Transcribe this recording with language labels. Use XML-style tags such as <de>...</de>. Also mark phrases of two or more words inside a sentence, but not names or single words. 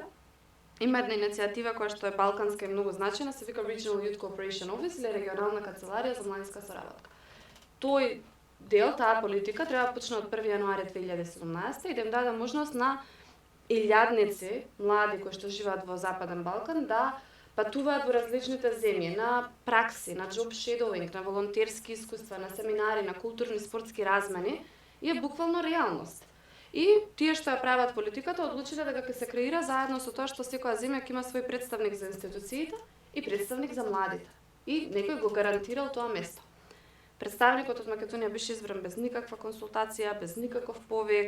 <mk>Има една иницијатива која што е балканска и многу значајна, се вика Regional Youth Cooperation Office или регионална канцеларија за младинска соработка. Тој дел, таа политика треба да почне од 1 јануари 2017 и да им даде можност на илјадници млади кои што живеат во Западен Балкан да патуваат во различните земји на пракси, на</mk> <en>job shadowing,</en> <mk>на волонтерски искуства, на семинари, на културни спортски размени и е буквално реалност. И тие што ја прават политиката одлучиле дека ќе се креира заедно со тоа што секоја земја ќе има свој представник за институциите и представник за младите. И некој го гарантирал тоа место. Представникот од Македонија беше избран без никаква консултација, без никаков повик.</mk>